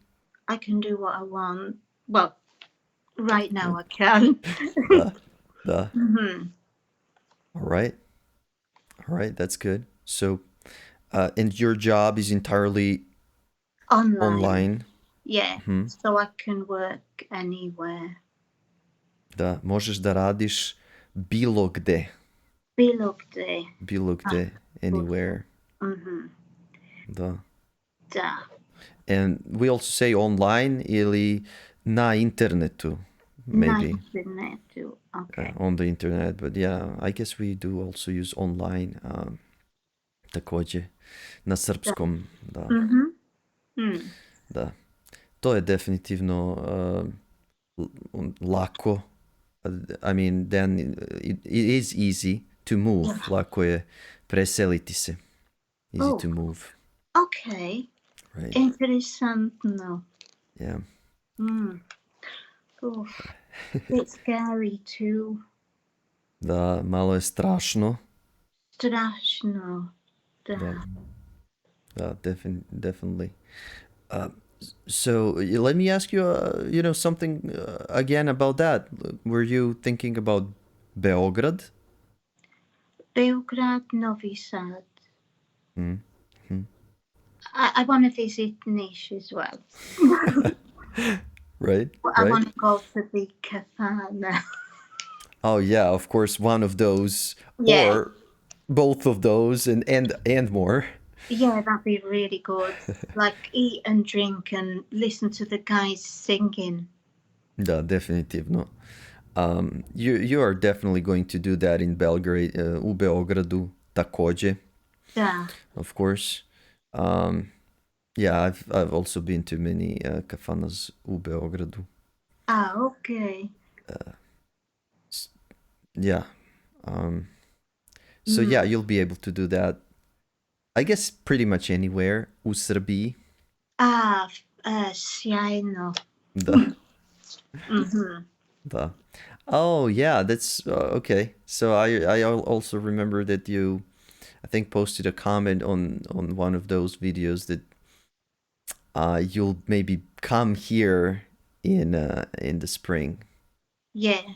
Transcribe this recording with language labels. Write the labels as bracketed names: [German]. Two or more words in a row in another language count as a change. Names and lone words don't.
[English] I can do what I want. Well, right now I can. The, the. Mhm. All right, all right, that's good. So, and your job is entirely Online. online. Yeah. Hmm. So I can work anywhere. [Serbian] Da možeš da radiš bilo gde, Bilo gde. bilo Ah, gde, [English] good. anywhere. Mhm. [Serbian] Da. Da. [English] And we also say online [Serbian] ili na internetu, Na [English] maybe [Serbian] internetu. Okay. [English] on the internet. But yeah, I guess we do also use online. [Serbian] Takođe na Da. srpskom, da, Mhm. Mm. da. To je definitivno lako. [English] I mean, then it is easy to move. Yeah. [Serbian] Lako je preseliti se. [English] Easy Oh, to move, okay. right? [German] Interessant. No. [English] Yeah. Mm. Oh, it's scary too. [Serbian] Da, malo je strašno. Straszno. Da, Da. da, [English] definitely. Uh, so let me ask you, something again about that. Were you thinking about Beograd? Beograd, Novi Sad. Mm. Hmm. I want to visit Niš as well. Right, I right. want to go to the Kafana. Oh yeah, of course, one of those Yeah, or both of those and more. yeah, that'd be really good. Like eat and drink and listen to the guys singing. [Serbian] Da, definitivno. [English] You are definitely going to do that in Belgrade, [Serbian] u Beogradu, takođe, Da. [English] of course. Um, yeah, I've also been to many kafanas [Serbian] u Beogradu. [English] Ah, okay. Yeah. Um, so Mm. yeah, you'll be able to do that. I guess pretty much anywhere [Serbian] u Srbiji. Ah, sjajno. Da, Mhm. da. [English] Oh yeah, that's okay. So I also remember that you, I think, posted a comment on one of those videos that you'll maybe come here in the spring. Yes.